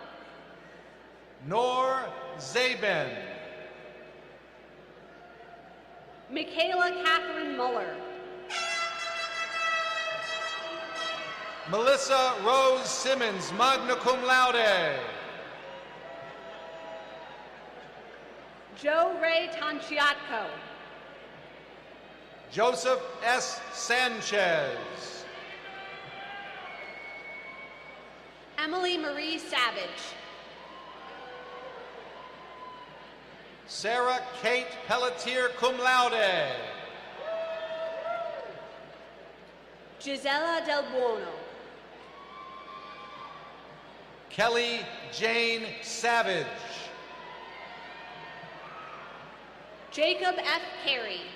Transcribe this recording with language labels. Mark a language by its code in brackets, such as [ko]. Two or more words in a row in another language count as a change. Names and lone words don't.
[en] Nor Zaben. Michaela Catherine Muller. Melissa Rose Simmons, [la] magna cum laude. [en] Joe Ray Tanciatco. Joseph S. Sanchez. Emily Marie Savage. Sarah Kate Pelletier, [la] cum laude. [en] Gisela Del Buono. Kelly Jane Savage. Jacob F. Carey.